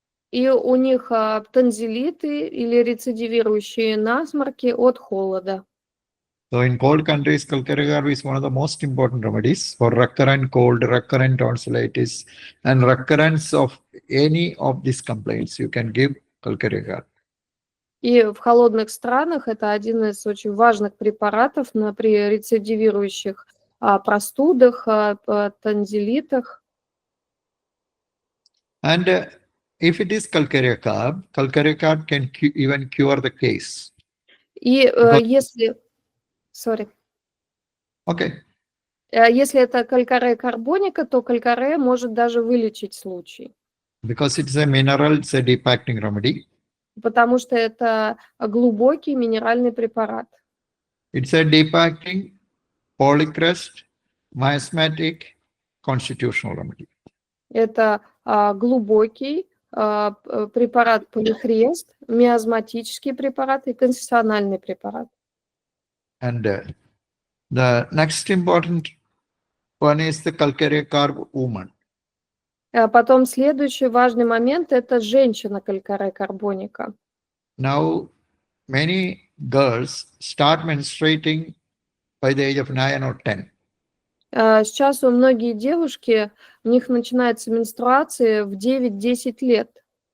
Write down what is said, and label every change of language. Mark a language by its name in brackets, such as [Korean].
[Russian] И у них тонзиллиты или рецидивирующие насморки от холода. [English] So in cold countries, calcarea carb is one of the most important remedies for recurrent cold, recurrent tonsillitis, and recurrence of any of these complaints. You can give calcarea carb. [Russian] И в холодных странах это один из очень важных препаратов при рецидивирующих простудах, танзелитах. [English] And if it is Kалькарея carb can even cure the case. [Russian] И [English] Because- [Russian] если... [English] Sorry. Okay. [Russian] Если это калькарея карбоника, то калькарея может даже вылечить случай. [English] Because it's a mineral, it's a deep acting remedy. [Russian] Потому что это глубокий минеральный препарат. [English] It's a deep acting, polycrest, miasmatic, constitutional remedy. [Russian] Это глубокий препарат полихрест, миазматический препарат и конституциональный препарат. [English] And the next important one is the Calcarea carb woman. [Russian] Потом следующий важный момент – это женщина калькарея карбоника. [English] Now, many girls start menstruating by the age of 9 or 10. [Russian] Сейчас у многие девушки, у них начинается менструация в 9-10 лет.